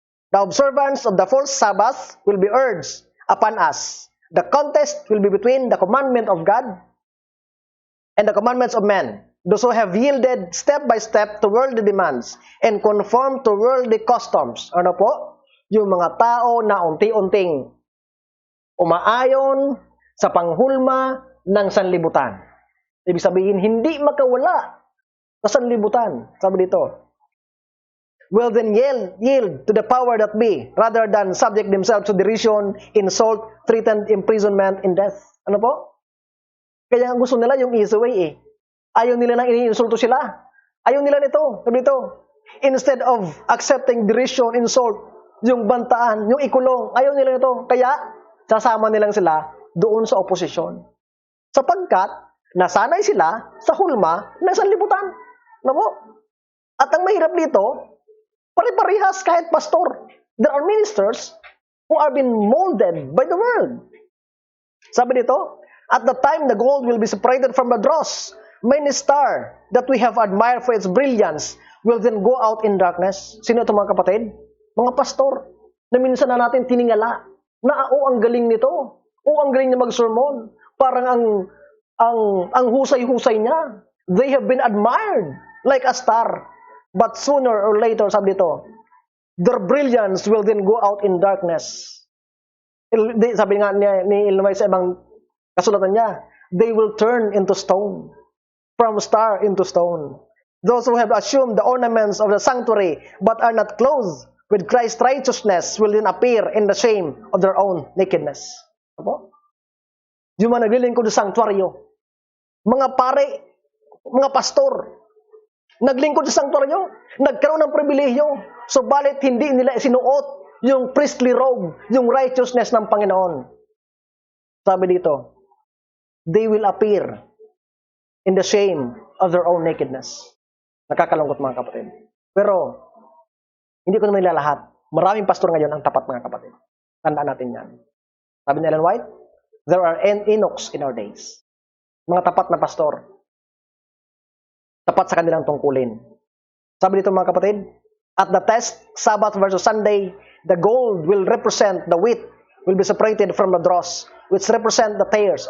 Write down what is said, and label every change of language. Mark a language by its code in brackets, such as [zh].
[en] The observance of the false Sabbath will be urged upon us. The contest will be between the commandment of God and the commandments of men. Those who have yielded step by step to worldly demands and conform to worldly customs. [tl] Ano po? Yung mga tao na unti-unting umaayon sa panghulma ng sanlibutan. Ibig sabihin, hindi makawala sa sanlibutan. Sabi dito, [en] will then yield to the power that be, rather than subject themselves to derision, insult, threatened imprisonment, and death. [tl] Ano po? Kaya ang gusto nila yung [en] easy way [tl] eh. Ayaw nila nang iniinsulto sila. Ayaw nila nito. Sabi dito, [en] instead of accepting derision, insult, [tl] yung bantaan, yung ikulong, ayaw nila nito. Kaya, sasama nilang sila doon sa oposisyon. Sapagkat, nasanay sila sa hulma ng sanlibutan. Namo? At ang mahirap dito, pare-parehas kahit pastor. [en] There are ministers who are being molded by the world. [tl] Sabi dito, [en] at the time the gold will be separated from the dross, many star that we have admired for its brilliance will then go out in darkness. [tl] Sino ito mga kapatid? Mga pastor na minsan na natin tiningala na ang galing nito. Ang galing niya mag-sermon. Parang ang husay-husay niya. [en] They have been admired like a star. But sooner or later, [tl] sabi dito, [en] their brilliance will then go out in darkness. [tl] Sabi nga ni Illinois sa ibang kasulatan niya, [en] they will turn into stone. From star into stone. Those who have assumed the ornaments of the sanctuary but are not clothed with Christ's righteousness will then appear in the shame of their own nakedness. [tl] Apo? Yung mga naglilingkod sa sanctuaryo, mga pare, mga pastor, naglingkod sa sanctuaryo, nagkaroon ng pribilehyo, subalit hindi nila isinuot yung priestly robe, yung righteousness ng Panginoon. Sabi dito, [en] they will appear in the shame of their own nakedness. [tl] Nakakalungkot mga kapatid. Pero, hindi ko naman ilalahat. Maraming pastor ngayon ang tapat mga kapatid. Tandaan natin yan. Sabi ni [en] Ellen White, there are Enochs in our days. [tl] Mga tapat na pastor. Tapat sa kanilang tungkulin. Sabi dito mga kapatid, [en] at the test, Sabbath versus Sunday, the gold will represent the wheat, will be separated from the dross, which represent the tares.